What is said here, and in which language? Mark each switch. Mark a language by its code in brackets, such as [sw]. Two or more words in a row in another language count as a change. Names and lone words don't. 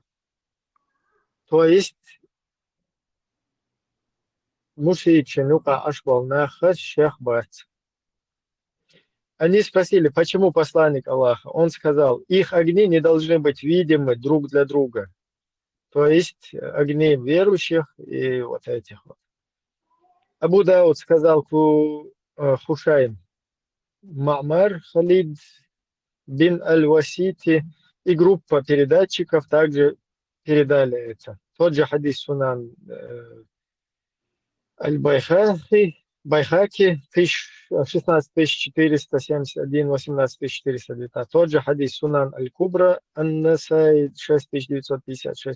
[ru] То есть они спросили, почему посланник Аллаха? Он сказал: их огни не должны быть видимы друг для друга. То есть огни верующих и вот этих вот. Абу Дауд сказал Хушайм: Ма'мар Халид бин Аль-Васити и группа передатчиков также передали это. Тот же хадис Сунан Аль-Байхаки, 16471, 18419. Тот же хадис Сунан Аль-Кубра, Ан-Насай, 6956.